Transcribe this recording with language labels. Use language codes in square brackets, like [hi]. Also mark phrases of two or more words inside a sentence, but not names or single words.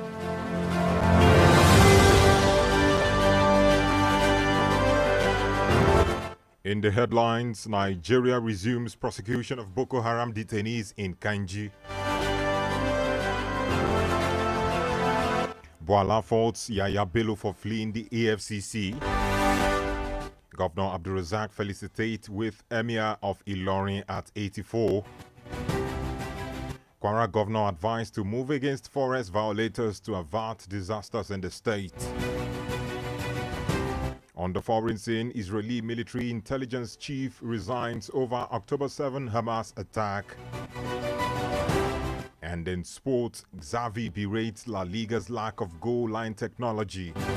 [en] In the headlines, Nigeria resumes prosecution of Boko Haram detainees in Kanji. Boala faults Yaya Bello for fleeing the AFCC. Governor Abdulrazak felicitates with Emir of Ilorin at 84. Kwara governor advised to move against forest violators to avert disasters in the state. On the foreign scene, Israeli military intelligence chief resigns over October 7 Hamas attack. And in sports, Xavi berates La Liga's lack of goal line technology.